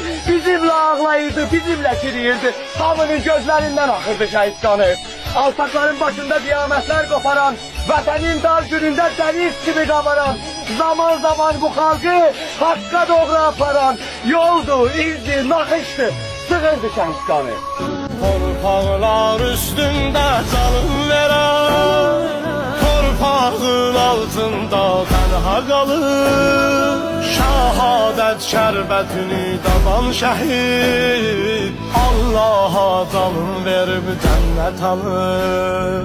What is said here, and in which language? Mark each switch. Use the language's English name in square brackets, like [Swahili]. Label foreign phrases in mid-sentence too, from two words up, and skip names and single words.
[Turkish] Bizimle ağlayırdı, bizimle çiriyirdi. Hamının gözlerinden akırdı şehit kanı. Alçakların başında kıyametler koparan, vatanın dar gününde deniz gibi kabaran, zaman zaman bu halkı hakka doğru aparan, yoldu, izdi, nakıştı, sığırdı şehit kanı. [Azerbaijani] Torpaqlar üstündə canım verən, torpağın altında tənha qalır. Şəhadət şərbətini dadan şəhid, Allaha canım verib cənnət alır.